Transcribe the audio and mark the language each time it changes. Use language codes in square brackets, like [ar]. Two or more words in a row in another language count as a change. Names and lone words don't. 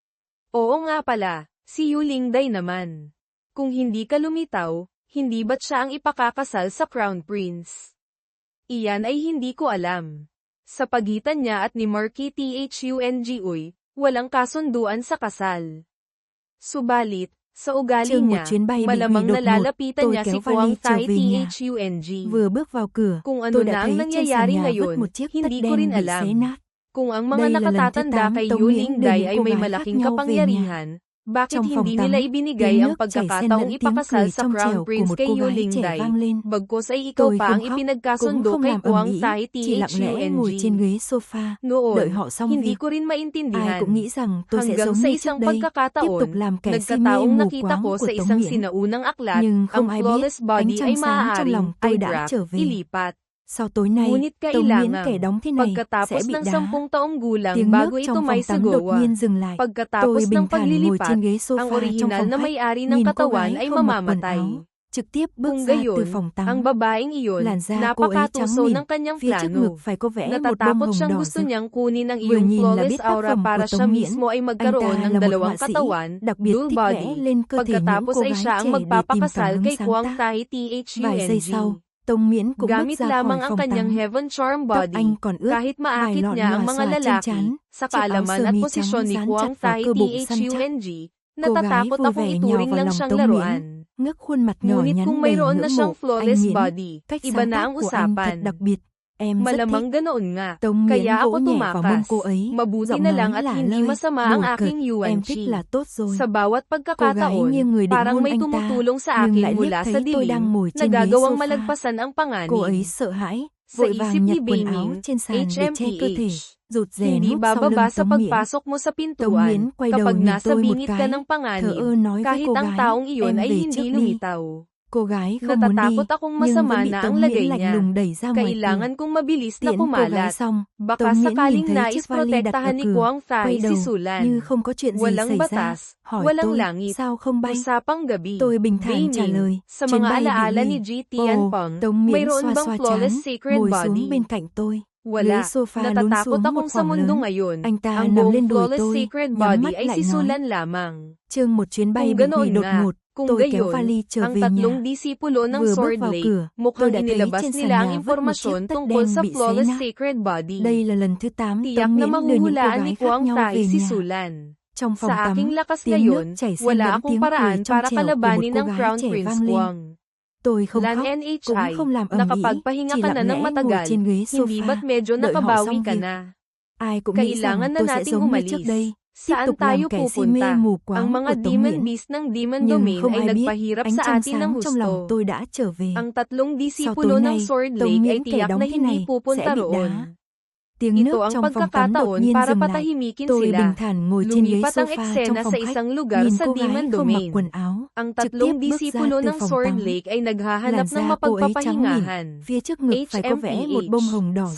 [tl] Oo nga pala, si Yu Lingday naman. Kung hindi ka lumitaw, hindi ba't siya ang ipakakasal sa Crown Prince? Iyan ay hindi ko alam. Sa pagitan niya at ni Marquis Thungoy, walang kasunduan sa kasal. Subalit, sa ugali niya, malamang nalalapitan niya si Huang Tai Thung. [vi] Vừa bước vào cửa, [tl] Kung ano na ang nangyayari ngayon, hindi ko rin alam. Kung ang mga nakatatanda kay Yu Lingday ay may malaking kapangyarihan, bakit hindi nila ibinigay ang pagkakataong ipakasal sa Crown Prince kay Yu Lingday, bagkus ay ikaw pa ang ipinagkasundo kay Huang Tai Thung? Noon, hindi ko rin maintindihan. Hanggang sa isang pagkakataon, nagkataong nakita ko sa isang sinaunang aklat, ang [en] flawless body [tl] ay maaaring ilipat. [vi] Sau tối nay, [tl] Ngunit [vi] Tống Miễn kẻ [tl] kailangan, [vi] đóng thế này [tl] pagkatapos [vi] sẽ bị [tl] ng [vi] đá. [tl] 10 taong gulang [vi] Tiếng [tl] bago [vi] nước [tl] ito [vi] trong [tl] may [vi] phòng tắm đột [tl] sagawa. [vi] nhiên dừng lại. [tl] Pagkatapos [vi] Tôi [tl] ng [vi] bình thản ngồi [tl] paglilipat, [vi] trên ghế [tl] ang [vi] sofa trong [tl] orihinal [vi] phòng [tl] na [vi] khách, [tl] may-ari ng [vi] nhìn cô [tl] katawan [vi] gái [tl] ay [vi] không mặc quần [tl] mamamatay. [vi] áo, trực tiếp bước [tl] Kung [vi] ra từ [tl] gayon, [vi] phòng tắm. [tl] ang babaeng iyon, [vi] Làn da cô ấy trắng [tl] napakatuso [vi] mịn, [tl] ng kanyang [vi] phía trước [tl] plano. [vi] ngực phải có vẽ một bông [tl] Natatakot [vi] hồng [tl] siyang [vi] đỏ [tl] gusto [vi] rực. [tl] niyang kunin ang [vi] Vừa [tl] iyong [vi] nhìn là [tl] flawless [vi] biết tác [tl] aura [vi] phẩm [tl] para [vi] của [tl] siya [vi] Tống Miễn. [tl] mismo ay [vi] Anh [tl] magkaroon [vi] ta [tl] ng [vi] là một [tl] dalawang [vi] họa sĩ, [tl] katawan, [vi] đặc biệt [tl] dual [vi] thích vẽ [tl] body. [vi] lên cơ thể những [tl] Pagkatapos [vi] cô [tl] ay [vi] gái [tl] siya ang [vi] trẻ để tìm [tl] magpapakasal [vi] cảm [tl] kay [vi] hứng sáng [tl] Huang [vi] tác. [tl] Tai [vi] Vài giây sau, [tl] Thung. [vi] Tống Miễn cũng bước [tl] Gamit [vi] ra khỏi [tl] lamang ang [vi] phòng [tl] kanyang [vi] tắm. [en] heaven charm [vi] Tóc [tl] body, [vi] anh còn ướt, [tl] kahit [vi] vài [tl] maakit [vi] lọn [tl] niya ang [vi] nhòa [tl] mga [vi] xòa trên [tl] lalaki, [vi] trán, [tl] sa [vi] chiếc áo [tl] kaalaman [vi] sơ [tl] at [vi] mi [tl] posisyon [vi] trắng [tl] ni [vi] dán [tl] Huang [vi] chặt vào [tl] Tai [vi] cơ bụng săn chắc. [tl] Thung, [vi] Cô gái [tl] natatakot [vi] vui [tl] akong [vi] vẻ nhào [tl] ituring [vi] vào [tl] lang [vi] lòng [tl] siyang [vi] Tống Miễn, [tl] laruan. [vi] ngước khuôn mặt nhỏ [tl] Ngunit [vi] nhắn [tl] kung [vi] đầy [tl] mayroon na [vi] ngưỡng [tl] siyang [vi] mộ, [tl] flawless [vi] anh Miễn, [tl] body, [vi] cách [tl] iba [vi] sáng [tl] na [vi] tác [tl] ang [vi] của anh thật [tl] usapan. [vi] đặc biệt, em rất thích. [tl] Malamang ganoon nga, [vi] Tống Miễn [tl] kaya [vi] vỗ [tl] ako [vi] nhẹ vào mông [tl] tumakas. [vi] cô ấy, [tl] Mabuti [vi] giọng [tl] na [vi] nói [tl] lang at [vi] lả [tl] hindi [vi] lơi, [tl] masama ang [vi] đùa cợt, [tl] aking [vi] em [tl] Yuan [vi] thích [tl] Chi. [vi] là tốt rồi. [tl] Sa bawat [vi] Cô gái [tl] pagkakataon, [vi] nghiêng người định [tl] parang [vi] hôn [tl] may [vi] anh ta, [tl] tumutulong sa [vi] nhưng [tl] akin [vi] lại liếc [tl] mula sa [vi] thấy tôi đang [tl] dilim, [vi] ngồi trên ghế [tl] nagagawang [vi] sofa. [tl] malagpasan ang [vi] Cô ấy [tl] panganib. [vi] sợ hãi, [tl] Sa [vi] vội vàng [tl] isip [vi] nhặt [tl] ni [vi] quần áo [tl] Beining, [vi] trên sàn để che cơ thể, [tl] HMPH, [vi] rụt rè [tl] hindi [vi] núp sau [tl] bababa [vi] lưng [tl] sa [vi] Tống Miễn. [tl] pagpasok mo sa [vi] Tống Miễn [tl] pintuan, [vi] quay đầu [tl] kapag [vi] nhìn [tl] nasa [vi] tôi một [tl] bingit ka [vi] cái, [tl] ng [vi] thờ [tl] panganib, [vi] ơ nói với [tl] kahit [vi] cô [tl] ang [vi] gái, [tl] taong iyon [vi] em [tl] ay [vi] về [tl] hindi [vi] trước đi. [tl] lumitaw. [vi] Cô gái không muốn đi, [tl] Natatakot akong [vi] nhưng [tl] masama [vi] vẫn bị [tl] na ang [vi] Tống Miễn [tl] lagay [vi] lạnh [tl] niya. [vi] lùng đẩy ra ngoài cửa. [tl] Kailangan kong mabilis na [vi] Tiễn cô gái [tl] kumalat. [vi] xong, [tl] Baka [vi] Tống Miễn nhìn [tl] sakaling [vi] thấy [tl] nais [vi] chiếc vali đặt ở [tl] protektahan ni [vi] cửa, [tl] Huang Tai [vi] quay [tl] si [vi] đầu [tl] Sulan. [vi] như không có chuyện gì [tl] Walang [vi] xảy ra, [tl] batas, [vi] hỏi [tl] walang [vi] tôi, [tl] langit, [vi] sao không bay? [tl] usapang gabi. [vi] Tôi bình thản trả [tl] Beining, [vi] lời, [tl] sa [vi] chuyến [tl] mga [vi] bay bị [tl] alaala [vi] hủy. [tl] ni G. Tianpeng, [vi] Tống Miễn [tl] mayroon [vi] xoa [tl] bang [vi] xoa [tl] flawless [vi] trán, [tl] sacred [vi] ngồi xuống [tl] body? [vi] bên cạnh tôi. Ghế [tl] Wala, [vi] sofa lún [tl] natatakot [vi] xuống một [tl] akong sa [vi] khoảng [tl] mundo [vi] lớn. [tl] ngayon, [vi] Anh ta [tl] ang [vi] nằm [tl] buong [vi] lên đùi [tl] flawless [vi] tôi, [tl] sacred [vi] nhắm [tl] body [vi] mắt [tl] ay [vi] lại [tl] si [vi] nói. [tl] Sulan lamang. [vi] Chương một chuyến bay [tl] Kung [vi] bị hủy [tl] ganoon [vi] đột [tl] nga, [vi] ngột, [tl] kung [vi] tôi kéo [tl] gayon, [vi] vali trở [tl] ang [vi] về nhà. [tl] tatlong disipulo ng [vi] Vừa bước [tl] Sword [vi] vào [tl] Lake, [vi] cửa, tôi [tl] mukhang [vi] đã thấy [tl] inilabas [vi] trên sàn [tl] nila ang [vi] nhà vứt một chiếc [tl] impormasyon [vi] tất [tl] tungkol [vi] đen [tl] sa [vi] bị xé [tl] flawless [vi] nát. [en] sacred body. [vi] Đây là lần thứ 8 [tl] Tiyak [vi] Tống [tl] na [vi] Miễn đưa những cô [tl] mahuhulaan ni [vi] gái khác [tl] Huang [vi] nhau [tl] Tai [vi] về [tl] si [vi] nhà. [tl] Sulan. [vi] Trong phòng [tl] Sa [vi] tắm, [tl] aking lakas [vi] tiếng nước [tl] ngayon, [vi] chảy xen [tl] wala [vi] lẫn [tl] akong [vi] tiếng cười [tl] paraan [vi] trong [tl] para [vi] trẻo của một [tl] kalabanin [vi] cô [tl] ang [vi] gái [tl] Crown [vi] trẻ [tl] Prince [vi] vang lên. [tl] Huang. [vi] Tôi không [tl] Lan [vi] khóc, cũng [tl] NHI, [vi] không làm ầm ĩ, [tl] nakapagpahinga [vi] chỉ [tl] ka na [vi] lặng [tl] ng [vi] lẽ ngồi [tl] matagal, [vi] trên ghế [tl] hindi ba't [vi] sofa, [tl] medyo [vi] đợi họ [tl] nakabawi [vi] xong [tl] ka [vi] việc. [tl] na? [vi] Ai cũng nghĩ rằng [tl] Kailangan na [vi] tôi sẽ [tl] nating [vi] giống như trước [tl] umalis. [vi] đây, tiếp [tl] Saan [vi] tục làm [tl] tayo [vi] kẻ si mê [tl] pupunta? [vi] mù [tl] Ang [vi] quáng [tl] mga [vi] của Tống [tl] demon [vi] Miễn. [tl] beast ng Demon [vi] Nhưng [tl] Domain [vi] không [tl] ay [vi] ai biết, [tl] nagpahirap [vi] ánh [tl] sa [vi] trăng [tl] atin ng [vi] sáng trong lòng [tl] husto. [vi] tôi đã trở về. [tl] Ang tatlong [vi] Sau [tl] disipulo [vi] tối [tl] ng [vi] nay, [tl] Sword [vi] Tống [tl] Lake ay [vi] Miễn kẻ [tl] tiyak [vi] đóng [tl] na [vi] thế [tl] hindi [vi] này [tl] pupunta [vi] sẽ bị [tl] roon. [vi] đá. Tiếng nước [tl] Ito ang [vi] trong phòng tắm đột [tl] pagkakataon [vi] nhiên [tl] para [vi] dừng lại. [tl] patahimikin [vi] Tôi [tl] sila. [vi] bình thản ngồi trên ghế [tl] Lumipat ang [vi] sofa trong [tl] eksena [vi] phòng [tl] sa [vi] khách, [tl] isang lugar [vi] nhìn [tl] sa [vi] cô gái [tl] Demon [vi] không mặc [tl] Domain. [vi] quần áo, [tl] Ang [vi] trực tiếp [tl] tatlong [vi] bước ra [tl] disipulo [vi] từ [tl] ng [vi] phòng [tl] Sword [vi] tắm. [tl] Lake ay [vi] Làn [tl] naghahanap ng [vi] da cô ấy trắng mịn, [tl] mapagpapahingahan. [vi] phía trước ngực phải có vẽ một bông hồng đỏ